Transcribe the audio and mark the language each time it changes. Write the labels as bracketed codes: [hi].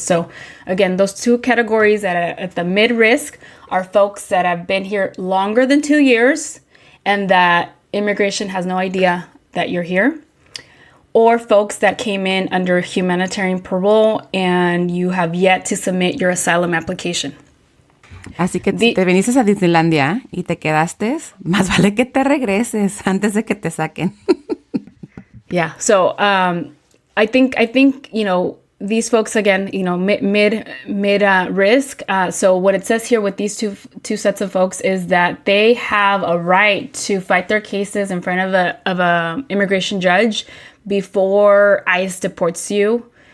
[en] So again, those 2 categories that are at the mid risk are folks that have been here longer than 2 years and that immigration has no idea that you're here. Or folks that came in under humanitarian parole and you have yet to submit your asylum application. [es] Así que si te viniste a Disneylandia y te quedaste, más vale que te regreses antes de que te saquen. [en] Yeah. So I think these folks again, mid risk. So what it says here with these two sets of folks is that they have a right to fight their cases in front of a immigration judge before ICE deports you.